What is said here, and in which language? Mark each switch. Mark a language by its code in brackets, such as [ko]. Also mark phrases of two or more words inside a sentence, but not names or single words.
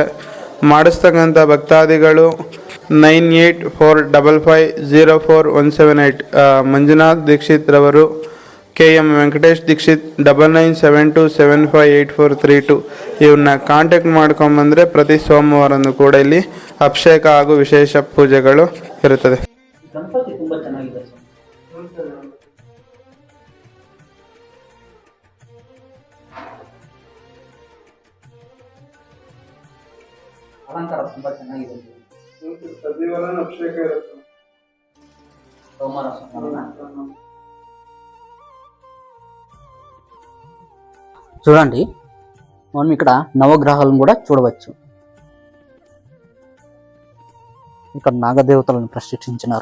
[kn] ಮಾಡಿಸ್ತಕ್ಕಂಥ ಭಕ್ತಾದಿಗಳು 9845504178 ಮಂಜುನಾಥ್ ದೀಕ್ಷಿತ್ ರವರು, KM ವೆಂಕಟೇಶ್ ದೀಕ್ಷಿತ್ 9972758432 ಇವ್ರನ್ನ ಕಾಂಟ್ಯಾಕ್ಟ್ ಮಾಡ್ಕೊಂಬಂದರೆ ಪ್ರತಿ ಸೋಮವಾರನೂ ಕೂಡ ಇಲ್ಲಿ ಅಭಿಷೇಕ ಹಾಗೂ ವಿಶೇಷ ಪೂಜೆಗಳು ಇರುತ್ತದೆ. ಗಣಪತಿ ತುಂಬ ಚೆನ್ನಾಗಿದೆ ಸರ್. ಅಲಂಕಾರ ತುಂಬಾ ಚೆನ್ನಾಗಿದೆ. ಅಭಿಷೇಕ ಇರುತ್ತೆ. [te] సోమవారం చూడండి, మనం ఇక్కడ నవగ్రహాలను కూడా చూడవచ్చు. ఇక్కడ నాగదేవతలను ప్రతిష్ఠించినారు.